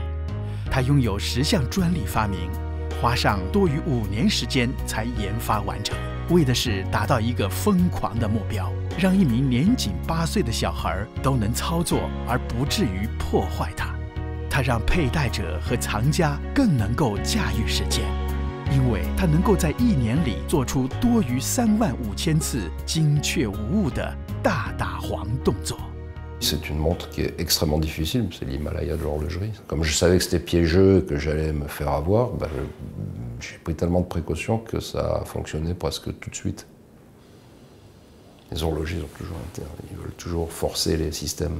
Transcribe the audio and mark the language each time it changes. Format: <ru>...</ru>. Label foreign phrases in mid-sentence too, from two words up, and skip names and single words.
<zh>他拥有10项专利发明，花上多于5年时间才研发完成，为的是达到一个疯狂的目标，让一名年仅8岁的小孩都能操作，而不至于破坏它。它让佩戴者和藏家更能够驾驭时间，因为它能够在1年里做出多于35000次精确无误的大打黄动作。</zh> <fr>C'est une montre qui est extrêmement difficile, c'est l'Himalaya de l'horlogerie. Comme je savais que c'était piégeux, que j'allais me faire avoir, j'ai pris tellement de précautions que ça a fonctionné presque tout de suite. Les horlogers ils veulent toujours forcer les systèmes.</fr>